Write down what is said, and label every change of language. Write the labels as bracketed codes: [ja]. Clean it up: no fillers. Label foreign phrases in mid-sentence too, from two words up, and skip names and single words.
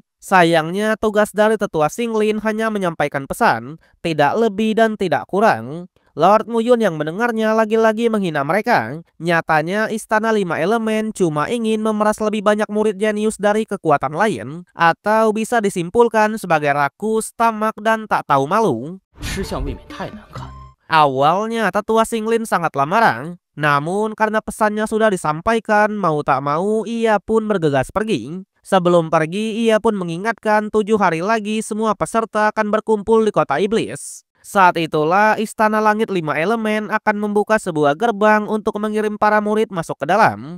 [id] Sayangnya tugas dari Tetua Singlin hanya menyampaikan pesan, tidak lebih dan tidak kurang. Lord Muyun yang mendengarnya lagi-lagi menghina mereka. Nyatanya Istana 5 Elemen cuma ingin memeras lebih banyak murid jenius dari kekuatan lain, atau bisa disimpulkan sebagai rakus, tamak, dan tak tahu malu. [zh] 吃相未免太难看。 [id] Awalnya Tetua Singlin sangatlah marah, namun karena pesannya sudah disampaikan, mau tak mau ia pun bergegas pergi. Sebelum pergi, ia pun mengingatkan 7 hari lagi semua peserta akan berkumpul di kota iblis. Saat itulah Istana Langit 5 Elemen akan membuka sebuah gerbang untuk mengirim para murid masuk ke dalam.